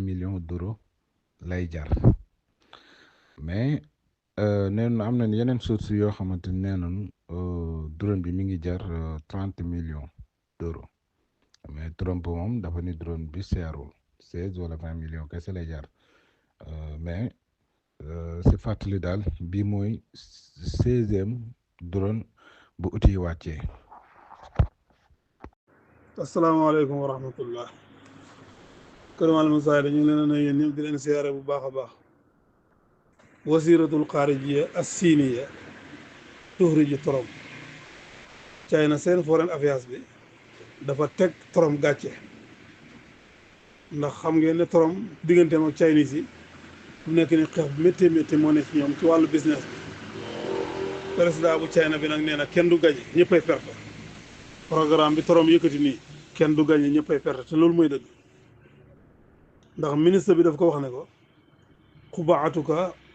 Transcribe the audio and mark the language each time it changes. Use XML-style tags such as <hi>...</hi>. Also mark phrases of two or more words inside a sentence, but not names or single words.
<fr>millions d'euros</fr> <wo>lay jar mais nee na am na yeneen sources yoo xamante ne nee nañu drone bi mi ngi jar</wo> <fr>30 millions d'euros</fr> <wo>mais Trump moom dafa ni drone bi seerul 16 wala 20 millions kese lay jar mais si fàttali daal bii mooy 16e drone bu outil yi wàccee.</wo> <ar>السلام عليكم ورحمة الله</ar> <wo>kër Malam Saay dañu leen a nuyu yéen ñëpp di leen siyaare bu baax a baax</wo> <ar>وزارة الخارجية الصينية</ar> <wo>tuxriju Trump China seen</wo> <en>foreign affairs</en> <wo>bi dafa teg Trump gàcce ndax xam ngeen ne Trump digganteem ak Chinese yi bu nekk ni xeex bu métti moo ne ci ñoom ci wàllu business bi président bu China bi nag nee na kenn du gañe ñëppay perte programme bi Trump yëkkati nii kenn du gañe ñëppay perte te loolu mooy dëgg ndax ministre bi daf ko wax ne ko xubaatuka</wo>